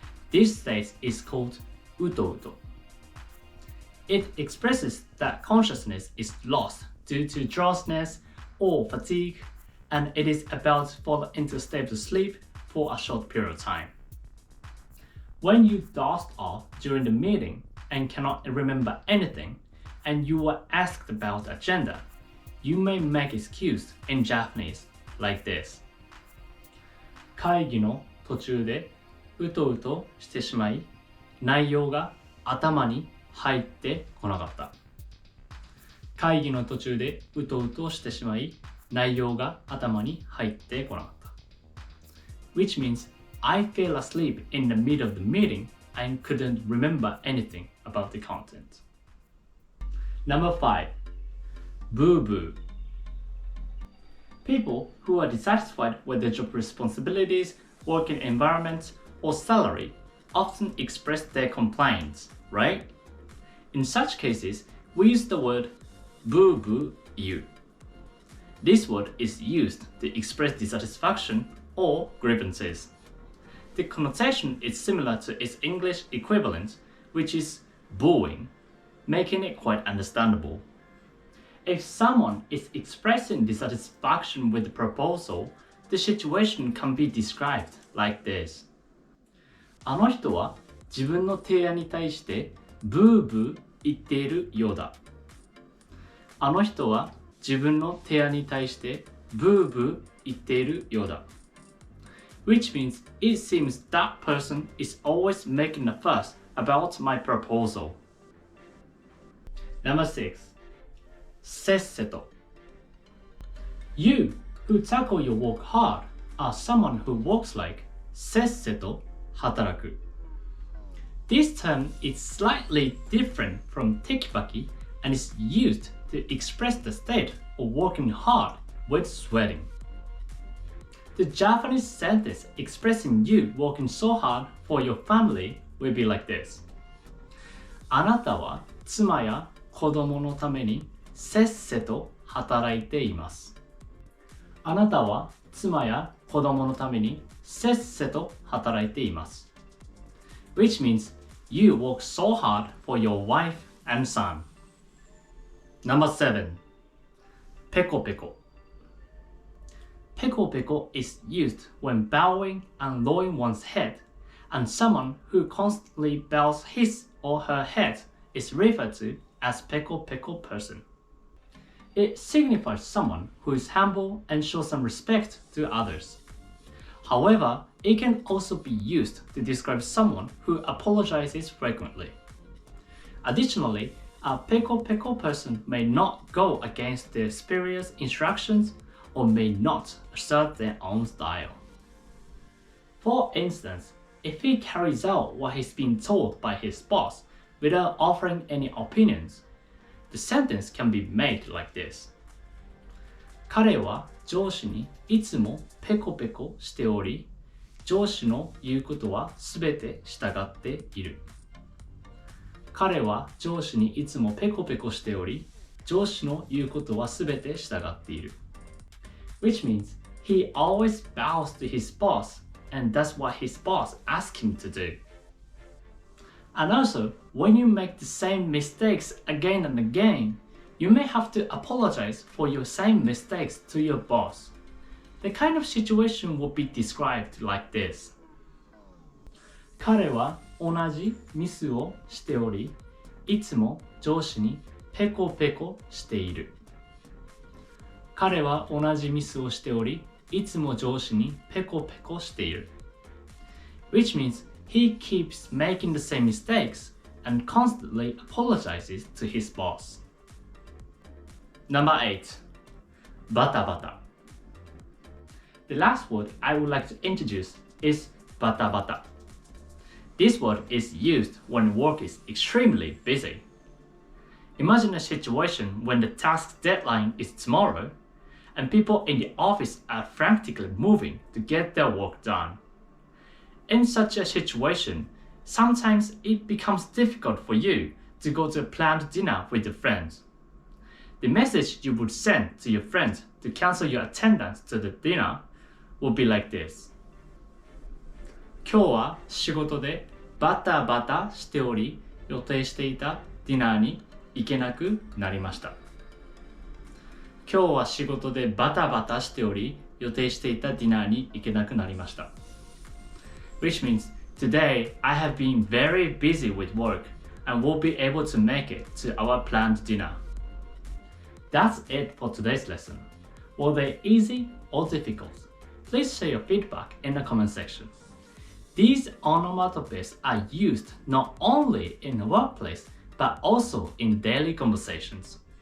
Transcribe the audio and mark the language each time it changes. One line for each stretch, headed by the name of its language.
English: This state is called Utouto. It expresses that consciousness is lost due to drowsiness or fatigue, and it is about to fall into a state of sleep for a short period of time. When you dozed off during the meeting and cannot remember anything, and you are asked about the agenda, you may make excuse in Japanese like this.
Japanese: 会議の途中でうとうとしてしまい、内容が頭に入ってこなかった。会議の途中でうとうとしてしまい、内容が頭に入ってこなかった。
English: Which means I fell asleep in the middle of the meeting and couldn't remember anything about the content. Number 5. Boo-boo. People who are dissatisfied with their job responsibilities, working environment, or salary often express their complaints, right? In such cases, we use the word boo-boo you. This word is used to express dissatisfaction or grievances. The connotation is similar to its English equivalent, which is booing, making it quite understandable. If someone is expressing dissatisfaction with the proposal, the situation can be described like this.
Japanese: あの人は自分の提案に対してブーブー言っているようだ。あの人は自分の提案に対してブーブー言っているようだ。
English: Which means it seems that person is always making a fuss about my proposal. Number 6. Sesseto. You who tackle your work hard are someone who works like Sesseto 働く. This term is slightly different from Tekipaki and is used to express the state of working hard with sweating. The Japanese sentence expressing you working so hard for your family will be like this.
Japanese: あなたは妻や子供のためにせっせと働いています。あなたは妻や子供のためにせっせと働いています。
English: Which means you work so hard for your wife and son. Number 7. Pekopeko. Pekopeko is used when bowing and lowering one's head, and someone who constantly bows his or her head is referred to as Pekopeko person. It signifies someone who is humble and shows some respect to others. However, it can also be used to describe someone who apologizes frequently. Additionally, a Pekopeko person may not go against their superior's instructions or may not assert their own style. For instance, if he carries out what he's been told by his boss without offering any opinions, the sentence can be made like this.
Japanese: 彼は上司にいつもペコペコしており、上司の言うことはすべて従っている。彼は上司にいつもペコペコしており、上司の言うことはすべて従っている。
English: Which means he always bows to his boss and does what his boss asks him to do. And also, when you make the same mistakes again and again, you may have to apologize for your same mistakes to your boss. The kind of situation will be described like this.
Japanese: 彼は同じミスをしており、いつも上司にペコペコしている。彼は同じミスをしており、いつも上司にペコペコしている。
English: Which means he keeps making the same mistakes and constantly apologizes to his boss. Number 8. Batabata. The last word I would like to introduce is Batabata. This word is used when work is extremely busy. Imagine a situation when the task deadline is tomorrow and people in the office are frantically moving to get their work done. In such a situation, sometimes it becomes difficult for you to go to a planned dinner with your friends. The message you would send to your friends to cancel your attendance to the dinner would be like this.
Japanese: 今日は仕事でバタバタしており、予定していたディナーに行けなくなりました。今日は仕事でバタバタしており、予定していたディナーに行けなくなりました。
English: Which means, today I have been very busy with work and won't be able to make it to our planned dinner. That's it for today's lesson. Were they easy or difficult? Please share your feedback in the comment section. These onomatopes are used not only in the workplace but also in daily conversations.